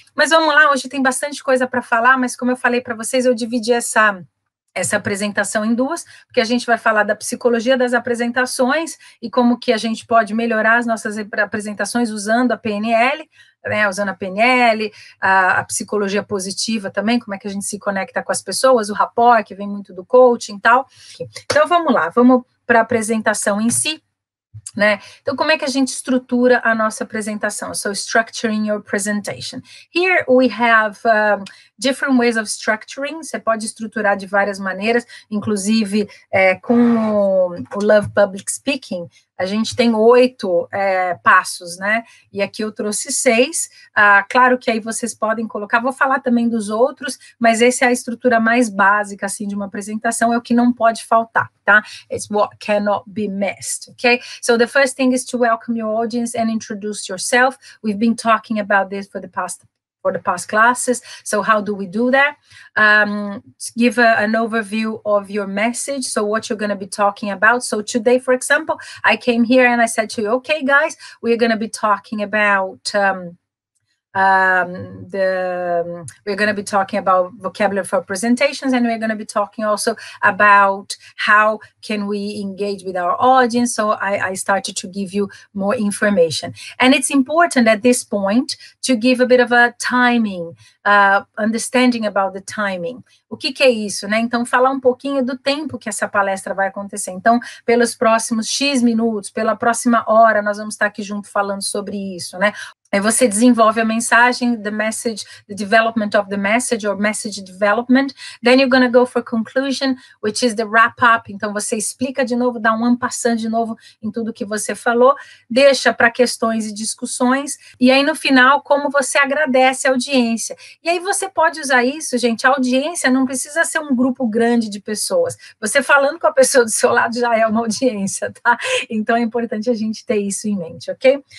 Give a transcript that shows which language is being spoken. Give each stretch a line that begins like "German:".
Portuguese: Mas vamos lá, hoje tem bastante coisa para falar, mas como eu falei para vocês, eu dividi essa apresentação em duas, porque a gente vai falar da psicologia das apresentações e como que a gente pode melhorar as nossas apresentações usando a PNL, né, usando a PNL, a psicologia positiva também, como é que a gente se conecta com as pessoas, o rapport, que vem muito do coaching e tal. Então, vamos lá, vamos para a apresentação em si, né? Então, como é que a gente estrutura a nossa apresentação?
English: So, structuring your presentation. Here we have different ways of structuring.
Portuguese: Você pode estruturar de várias maneiras, inclusive com o Love Public Speaking, a gente tem 8 passos, né? E aqui eu trouxe 6. Claro que aí vocês podem colocar, vou falar também dos outros, mas essa é a estrutura mais básica, assim, de uma apresentação, é o que não pode faltar, tá?
English: It's what cannot be missed, okay? So the first thing is to welcome your audience and introduce yourself. We've been talking about this for the past classes. So how do we do that? Give an overview of your message, so what you're going to be talking about. So today, for example, I came here and I said to you, okay, guys, we're going to be talking about we're going to be talking about vocabulary for presentations, and we're going to be talking also about how can we engage with our audience. So I started to give you more information, and it's important at this point to give a bit of a timing, understanding about the timing.
Portuguese: O que é isso, né? Então, falar um pouquinho do tempo que essa palestra vai acontecer. Então, pelos próximos X minutos, pela próxima hora, nós vamos estar aqui junto falando sobre isso, né? Aí você desenvolve a mensagem,
English: the message, the development of the message, or message development. Then you're going to go for conclusion, which is the wrap-up.
Portuguese: Então, você explica de novo, dá um en passant de novo em tudo que você falou, deixa para questões e discussões, e aí no final, como você agradece a audiência. E aí você pode usar isso, gente, a audiência não precisa ser um grupo grande de pessoas. Você falando com a pessoa do seu lado já é uma audiência, tá? Então, é importante a gente ter isso em mente, ok?